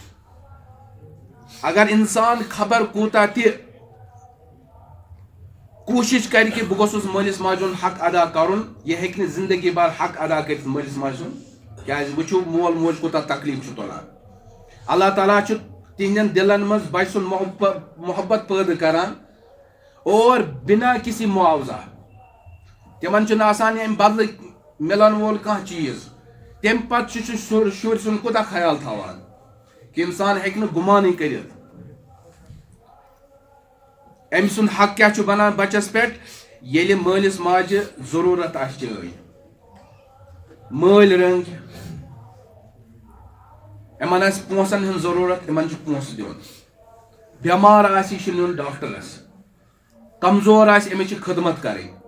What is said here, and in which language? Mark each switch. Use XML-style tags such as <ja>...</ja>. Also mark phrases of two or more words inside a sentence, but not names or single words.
<ks>اگر انسان خبر کوٗتاہ تہِ کوشش کر کہ بہ گوٚژھُس مٲلِس ماجہِ ہُنٛد حق ادا کرُن یہ ہیٚکہِ نہٕ زندگی بھر حق ادا کٔرِتھ مٲلِس ماجہِ سُنٛد کیازِ وٕچھِو مول موج کوٗتاہ تکلیٖف چھُ تُلان اللہ تعالیٰ چھُ تِہنٛدٮ۪ن دلن منٛز بچہِ سُنٛد محبت پٲدٕ کران اور</ks> <ur>بنا کسی معاوضہ</ur> <ks>تمن چھُنہٕ آسان امہِ بدلہٕ ملن وول کانٛہہ چیٖز تمہِ پتہٕ چھُ شُرۍ سُنٛد کوٗتاہ خیال تھاوان کہ انسان ہیٚکہِ نہٕ گُمانٕے کٔرِتھ أمۍ سُنٛد حق کیا چھُ بنان بچس پٮ۪ٹھ ییٚلہِ مٲلِس ماجہِ ضروٗرت آسہِ چٲنۍ مٲلۍ رنٛگۍ یِمن آسہِ پونٛسن ہٕنٛز ضروٗرت یِمن چھُ پونٛسہٕ دیُن بٮ۪مار آسہِ یہِ چھُ نیُن ڈاکٹرس کمزور آسہِ أمِس چھِ خدمت کرٕنۍ</ks>